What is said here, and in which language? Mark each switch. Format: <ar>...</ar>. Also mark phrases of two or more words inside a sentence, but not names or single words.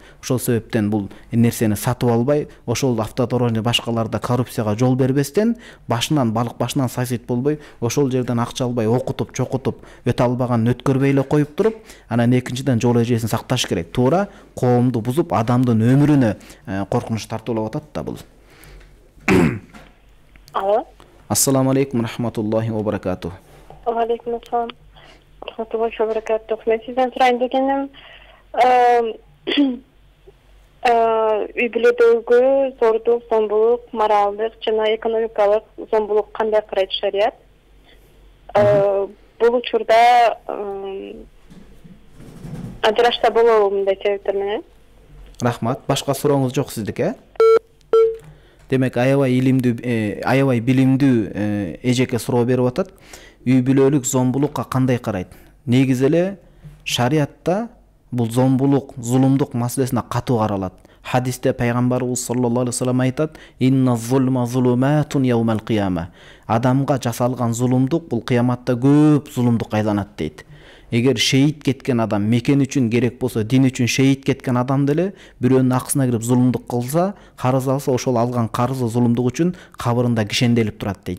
<ky>Ошол себептен бул нерсени сатып албай, ошол автодорожный башкаларда коррупцияга жол бербестен, башынан балык башынан сайсыйт болбой, ошол жерден акча албай, окутуп, чокутуп, өтө албаганын өткөрбөй эле коюп туруп, анан экинчиден жол эрежесин сакташ керек. Туура коомду бузуп, адамдын өмүрүнө коркунуч тартуулап атат да бул. Алло.</ky> <ar>السلام عليكم رحمة الله و بركاته. و عليكم السلام رحمة الله و بركاته.</ar> <ky>Мен сизден сурайын дегеним, үй бүлөдөгү зордук, зомбулук, моралдык жана экономикалык зомбулук кандай карайт шарият? Бул учурда ажырашта болобу мындай себептер менен? Рахмат. Башка сурооңуз жок сиздики, Демек, аябай билимдүү эжеке суроо берип атат. Үй бүлөлүк зомбулукка кандай карайт? Негизи эле шариатта бул зомбулук, зулумдук маселесине катуу каралат. Хадисте пайгамбарыбыз</ky> <ar>صلى الله عليه و سلم</ar> <ky>айтат:</ky> <ar>"إن الظلم ظلمات يوم القيامة."</ar> <ky>Адамга жасалган зулумдук бул кыяматта көп зулумдук айланат дейт. Эгер шейит кеткен адам, мекен үчүн керек болсо, дин үчүн шейит кеткен адам деле бирөөнүн акысына кирип зулумдук кылса, карыз алса, ошол алган карызы зулумдук үчүн кабырында кишенделип турат дейт.</ky>